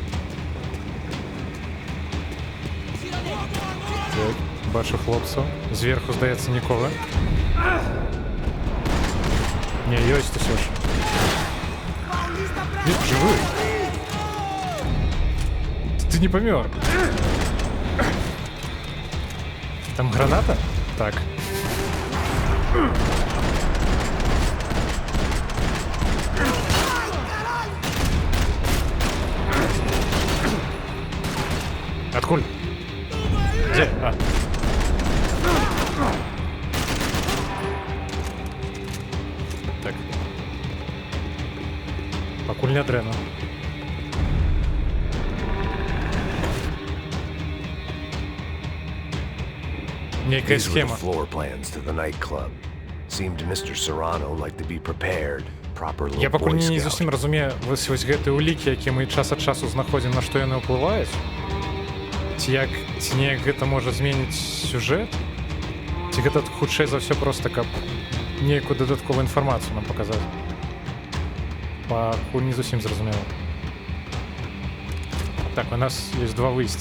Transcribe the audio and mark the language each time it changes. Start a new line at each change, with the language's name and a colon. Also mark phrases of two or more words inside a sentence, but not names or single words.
Belarusian: Так, бачу хлопцаў. Зверху, здаецца, нікога. Не, ёсць усё ж.
Russian: Нет, живы. Ты не помер.
Belarusian: Там граната? Так. Откуль?
Russian: Где?
Belarusian: А. Так. Пакуль не дрэнна. Некая
English: These were the
Belarusian: схема.
English: floor plans to the nightclub. Seemed to Mr. Serrano like to be prepared, proper little
Belarusian: Я пакуль
English: Boy
Belarusian: не
English: Scout.
Belarusian: зусім разумею вось гэтыя ўлікі, які мы час ад часу знаходзім, на што яны ўплываюць. Ці неяк гэта можа зменіць сюжэт? Ці гэта хутчэй за ўсё проста, каб нейкую дадатковую інфармацыю нам паказаць? Пакуль не зусім зразумела. Так,
Russian: у нас есть
Belarusian: два выйсця.